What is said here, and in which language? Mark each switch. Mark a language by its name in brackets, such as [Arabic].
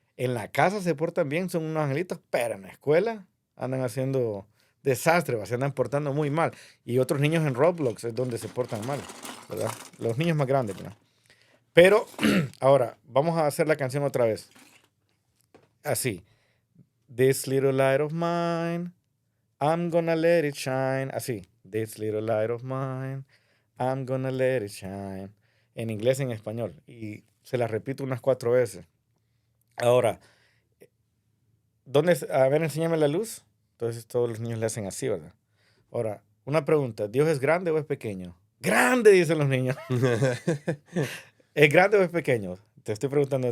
[Spanish] En la casa se portan bien, son unos angelitos, pero en la escuela andan haciendo desastre, se andan portando muy mal. Y otros niños en Roblox es donde se portan mal, ¿verdad? Los niños más grandes, ¿verdad? Pero ahora, vamos a hacer la canción otra vez. Así. [English] This little light of mine, I'm gonna let it shine. [Spanish] Así. [English] This little light of mine, I'm gonna let it shine. [Spanish] En inglés y en español. Y se la repito unas 4 veces. Ahora, a ver, enséñame la luz. Entonces todos los niños le hacen así, ¿verdad? Ahora, una pregunta. ¿Dios es grande o es pequeño? Grande, dicen los niños. ¿Es grande o es pequeño? Te estoy preguntando a